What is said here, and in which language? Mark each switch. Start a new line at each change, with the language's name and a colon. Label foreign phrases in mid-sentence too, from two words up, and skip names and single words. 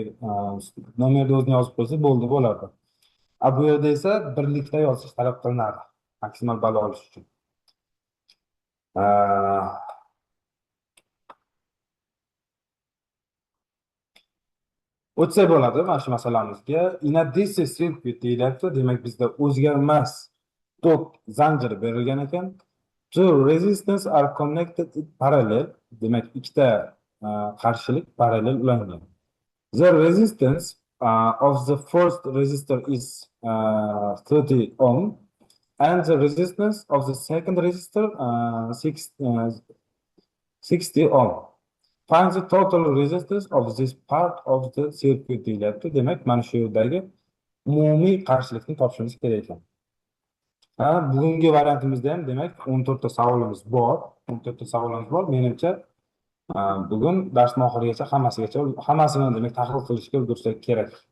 Uzbek: Nomerni o'zini yozib qo'ysa bo'ldi, bo'lardi. Bu yerda esa birlikda yozish talab qilinadi maksimal ball olish uchun. O'tsak bo'ladi mana shu masalamizga.
English: In addition circuit deyilyapti.
Uzbek: Demak, bizda o'zgarmas tok zanjiri berilgan ekan.
English: Two resistance are connected in parallel.
Uzbek: Demak, ikkita qarshilik parallel ulangan.
English: The resistance of the first resistor is 30 ohm and the resistance of the second resistor 60 ohm. Find the total resistance of this part of the circuit deyilyapti.
Uzbek: Demak, mana shu yerdagi umumiy qarshilikni topishimiz kerak ekan. Bugungi variantimizda ham demak 14 ta savolimiz bor. 14 ta savolimiz bor. Menimcha bugun dars oxirigacha hammasini demak tahlil qilishga ulgursak kerak.